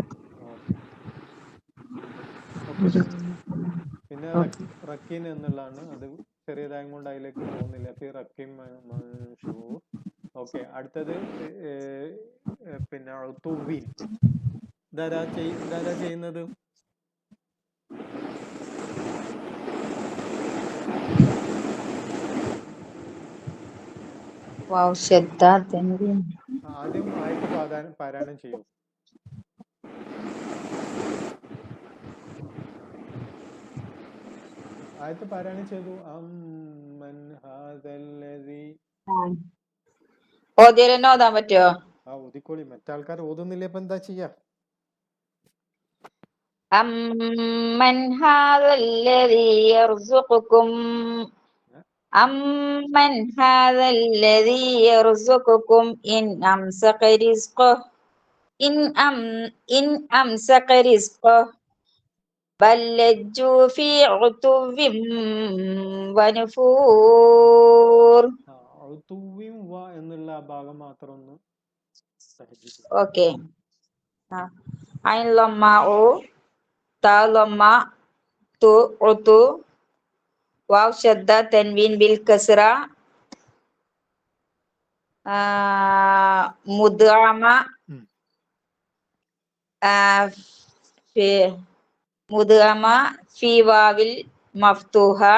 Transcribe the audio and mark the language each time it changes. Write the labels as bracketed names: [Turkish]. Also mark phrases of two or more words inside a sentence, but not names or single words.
[Malayalam] പിന്നെ റക്കീൻ എന്നുള്ളതാണ്, അത് ചെറിയതായും കൊണ്ട് അതിലേക്ക് പോകുന്നില്ല. റക്കീൻ മൻഷൂർ. ഓക്കെ, അടുത്തത് പിന്നെ തുവീൻ. ഇതാരാ ചെയ്യുന്നത്? [Arabic] واو شدة تنوين. [Malayalam] ആദ്യം ആയത്ത് പാരായണം ചെയ്യൂ. ആയത്ത് പാരായണം ചെയ്തു. [Arabic] أمن هذا الذي. [Malayalam] ഓതിയാലെന്നെ ഓതാൻ പറ്റുമോ? ആ, ഓതിക്കോളി. മറ്റാൾക്കാർ ഓതുന്നില്ല, ഇപ്പൊ എന്താ ചെയ്യാ? [Arabic] أمن هذا الذي يرزقكم أمن هذا الذي يرزقكم إن أمسك رزقه بل لجوا في عتو ونفور. [Malayalam] എന്നുള്ള ആ ഭാഗം മാത്രം ഒന്ന്. ഓക്കെ. [Arabic] عين لمّا أُ تا لمّا تُ أُتُو واو شدة تنوين بالكسرة مدغمة مدغمة في الواو المفتوحة.